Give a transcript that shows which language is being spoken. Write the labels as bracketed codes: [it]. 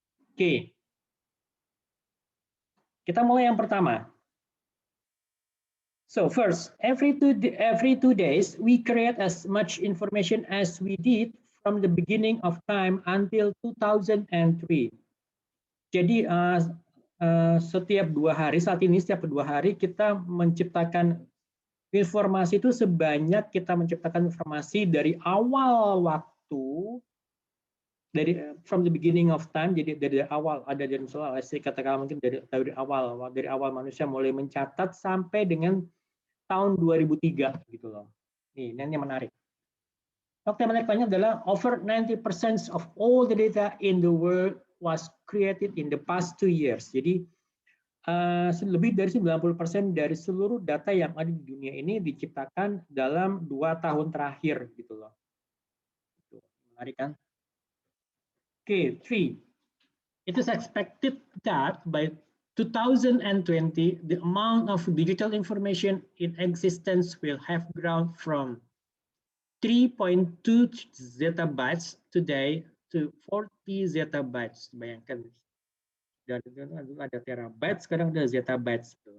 [id] Oke. Kita mulai yang pertama. [en] So first, every 2 days, we create as much information as we did from the beginning of time until 2003. [id] Jadi setiap 2 hari, saat ini setiap 2 hari kita menciptakan informasi itu sebanyak kita menciptakan informasi dari awal waktu, dari [en] from the beginning of time, [id] jadi dari awal ada dari misalnya katakan mungkin dari awal manusia mulai mencatat sampai dengan tahun 2003 gitu loh. Ini yang menarik. Fakta yang menarik adalah [en] over 90% of all the data in the world was created in the past 2 years. [id] Jadi lebih dari 90% dari seluruh data yang ada di dunia ini diciptakan dalam 2 tahun terakhir gitu loh. Menarik kan? Okay, 3. [en] It is expected that by 2020, the amount of digital information in existence will have grown from 3.2 zettabytes today to 40 zettabytes. [id] Bayangkan, dari dulu ada terabyte, sekarang ada zettabytes.